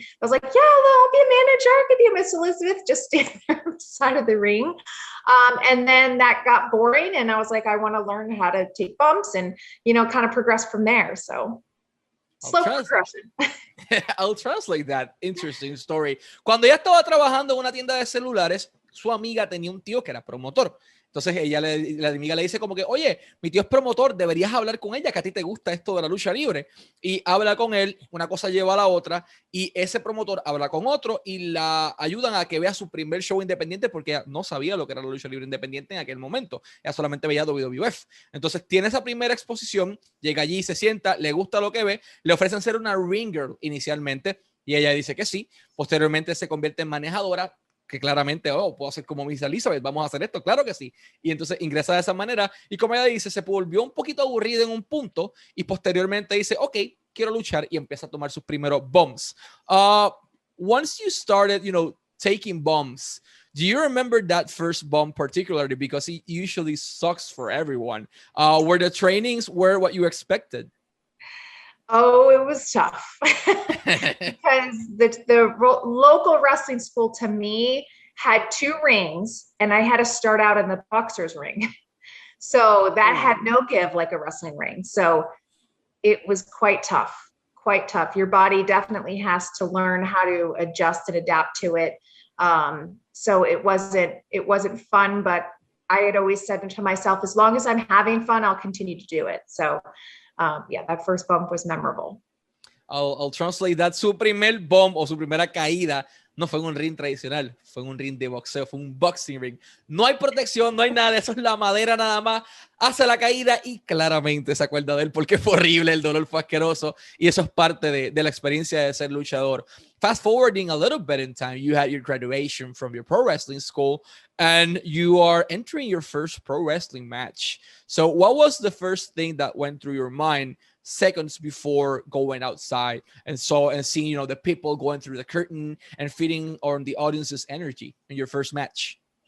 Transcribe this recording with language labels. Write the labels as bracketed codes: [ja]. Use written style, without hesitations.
[en] I was like, yeah, I'll be a manager. I could be a Miss Elizabeth, just stand there on the side of the ring. And then that got boring, and I was like, I want to learn how to take bumps and, kind of progress from there. So slow progression. I'll translate that interesting story. [es] Cuando ella estaba trabajando en una tienda de celulares, su amiga tenía un tío que era promotor. Entonces la amiga le dice como que, oye, mi tío es promotor, deberías hablar con ella, que a ti te gusta esto de la lucha libre. Y habla con él, una cosa lleva a la otra, y ese promotor habla con otro y la ayudan a que vea su primer show independiente, porque ella no sabía lo que era la lucha libre independiente en aquel momento. Ella solamente veía WWF. Entonces tiene esa primera exposición, llega allí, se sienta, le gusta lo que ve, le ofrecen ser una ring girl inicialmente, y ella dice que sí. Posteriormente se convierte en manejadora, que claramente, puedo hacer como Miss Elizabeth, vamos a hacer esto, claro que sí. Y entonces ingresa de esa manera, y como ella dice, se volvió un poquito aburrida en un punto, y posteriormente dice, ok, quiero luchar, y empieza a tomar sus primeros bumps. [en] Once you started, taking bumps, do you remember that first bump particularly? Because it usually sucks for everyone. Were the trainings what you expected? Oh, it was tough because the local wrestling school to me had 2 rings, and I had to start out in the boxer's ring. So that had no give like a wrestling ring. So it was quite tough. Your body definitely has to learn how to adjust and adapt to it. So it wasn't fun, but I had always said to myself, as long as I'm having fun, I'll continue to do it. So that first bump was memorable. I'll translate that. [es] Su primer bump o su primera caída no fue en un ring tradicional, fue en un ring de boxeo, fue un [en] boxing ring. [es] No hay protección, no hay nada de eso, es la madera nada más. Hace la caída y claramente se acuerda de él porque fue horrible, el dolor fue asqueroso, y eso es parte de la experiencia de ser luchador. [en] Fast forwarding a little bit in time, you had your graduation from your pro wrestling school and you are entering your first pro wrestling match. So what was the first thing that went through your mind seconds before going outside and seeing, the people going through the curtain and feeding on the audience's energy in your first match?